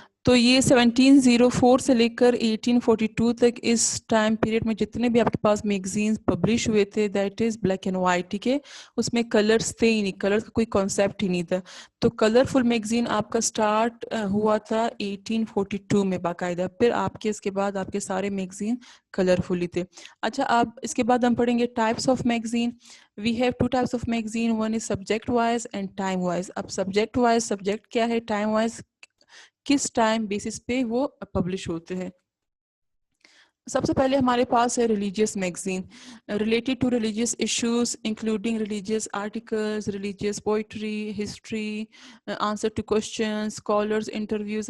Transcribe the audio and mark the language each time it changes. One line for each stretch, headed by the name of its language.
Urdu: تو یہ 1704 سے لے کر 1842 تک اس ٹائم پیریڈ میں جتنے بھی آپ کے پاس میگزینز پبلش ہوئے تھے
English: That is black and white.
Urdu: ٹھیک ہے، اس میں کلرز تھے ہی نہیں، کلرز کا کوئی کانسیپٹ ہی نہیں تھا. تو کلرفل میگزین آپ کا سٹارٹ ہوا تھا 1842 میں باقاعدہ. پھر آپ کے اس کے بعد آپ کے سارے میگزین کلرفلی تھے. اچھا آپ اس کے بعد ہم پڑھیں گے types of magazine.
English: We have two types of magazine. One is subject wise and time wise.
Urdu: اب subject wise subject کیا ہے، time wise کس ٹائم بیسس پہ وہ پبلش ہوتے ہیں. سب سے پہلے ہمارے پاس ہے
English: Religious magazine related to religious issues including religious articles, religious poetry, history, answer to questions, scholars interviews.